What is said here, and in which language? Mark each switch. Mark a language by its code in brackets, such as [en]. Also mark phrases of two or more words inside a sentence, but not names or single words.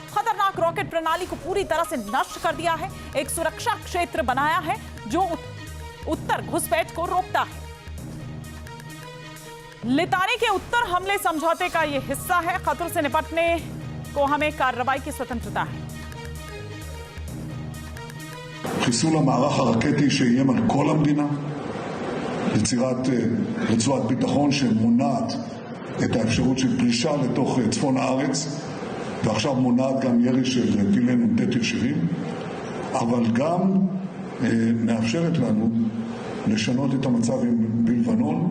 [hi] खतरनाक रॉकेट प्रणाली को पूरी तरह से नष्ट कर दिया है, एक सुरक्षा क्षेत्र बनाया है जो उत्तर घुसपैठ को रोकता है। लितानी के उत्तर हमले समझौते का यह हिस्सा है। खतरों से निपटने को हमें कार्रवाई की स्वतंत्रता है। [he] חיסול המערך הרקטי שאיים על כל המדינה, יצירת רצועת ביטחון שמונעת את האפשרות של פלישה לתוך צפון הארץ, ועכשיו מונעת גם ירי של טילי נ"ט ישירים, אבל גם מאפשרת לנו לשנות את המצב בלבנון.